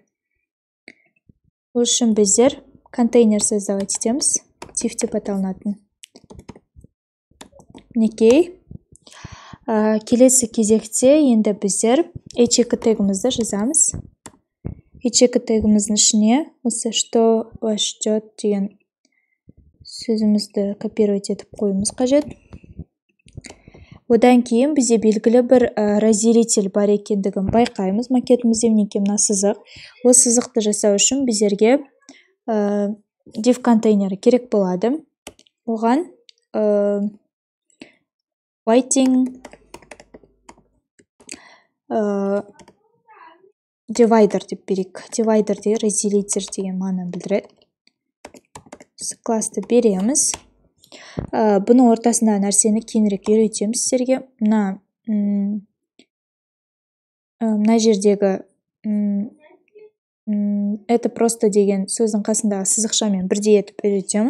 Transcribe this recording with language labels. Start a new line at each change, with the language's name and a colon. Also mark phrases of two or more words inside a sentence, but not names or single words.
Kazakh: Бұл үшін біздер контейнер создавать етеміз. Div деп аталынатын. Неке. Келесі кезекте енді біздер h2 тегімізді жазамыз. h2 тегіміздің ішіне осы
Russian: что вас ждет
Kazakh: деген сөзімізді копировать етіп қойымыз қажет. Одан кейін бізде белгілі бір разделитель бар екендігін байқаймыз. Макетімізде неке мына сызық. Ол сызықты жасау үшін біздерге div контейнері керек болады. Оған
English: waiting divider
Kazakh: деп берейік. Divider деген разделитель деген мағынаны білдіреді. Класты береміз. Бұның ортасында нәрсені кейінірек үйретеміз сіздерге. Мына жердегі
Russian: это просто
Kazakh: деген сөздің қасындағы сызықшамен бірдей етіп үйретемін.